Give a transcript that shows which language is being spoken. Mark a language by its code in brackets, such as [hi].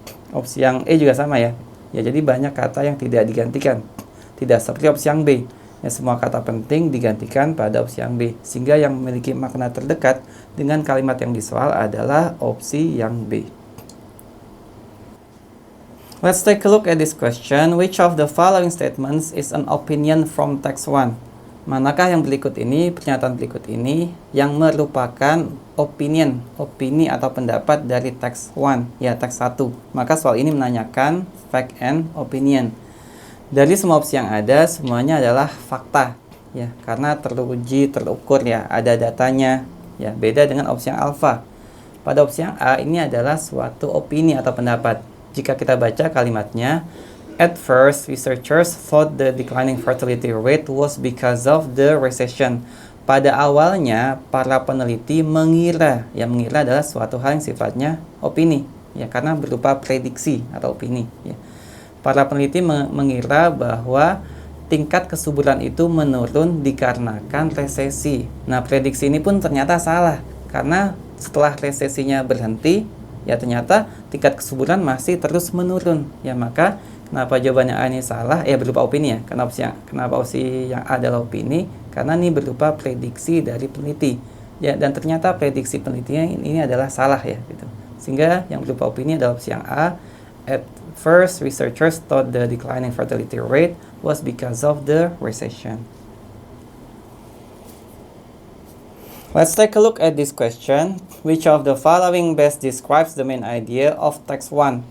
[id] Opsi yang E juga sama, ya. Ya, jadi banyak kata yang tidak digantikan. Tidak seperti opsi yang B. Ya, semua kata penting digantikan pada opsi yang B. Sehingga yang memiliki makna terdekat dengan kalimat yang disoal adalah opsi yang B. Let's take a look at this question. Which of the following statements is an opinion from text 1? Manakah yang berikut ini, pernyataan berikut ini, yang merupakan opini atau pendapat dari text 1, ya, teks 1. Maka soal ini menanyakan fact and opinion. Dari semua opsi yang ada, semuanya adalah fakta, ya, karena teruji, terukur, ya, ada datanya, ya, beda dengan opsi yang alfa. Pada opsi yang A, ini adalah suatu opini atau pendapat. Jika kita baca kalimatnya, [en] at first, researchers thought the declining fertility rate was because of the recession. [id] Pada awalnya, para peneliti mengira adalah suatu hal yang sifatnya opini, ya, karena berupa prediksi atau opini, ya. Para peneliti mengira bahwa tingkat kesuburan itu menurun dikarenakan resesi. Nah, prediksi ini pun ternyata salah, karena setelah resesinya berhenti, ya, ternyata tingkat kesuburan masih terus menurun. Ya, maka kenapa jawabannya A ini salah? Ya, berupa opini, ya. Kenapa opsi yang A adalah opini? Karena ini berupa prediksi dari peneliti. Ya, dan ternyata prediksi penelitinya ini adalah salah, ya, gitu. Sehingga yang berupa opini adalah opsi yang A. [en] At first, researchers thought the declining fertility rate was because of the recession. Let's take a look at this question. Which of the following best describes the main idea of text 1?